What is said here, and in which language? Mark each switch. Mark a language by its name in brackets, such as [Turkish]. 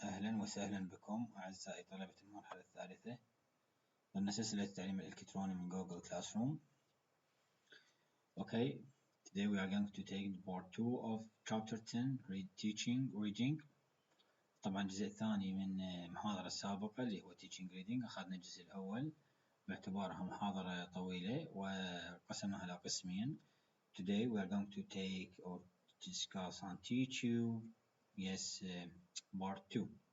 [Arabic] أهلا وسهلا بكم أعزائي طلبة المرحلة الثالثة ضمن سلسلة التعليم الإلكتروني من Google Classroom. [English] Okay, today we are going to take part 2 of chapter 10 reading. [Arabic] طبعا الجزء الثاني من المحاضرة السابقة اللي هو [English] teaching reading. [Arabic] أخذنا الجزء الأول باعتبارها محاضرة طويلة وقسمها إلى قسمين. [English] Today we are going to take or discuss and teach you part 2.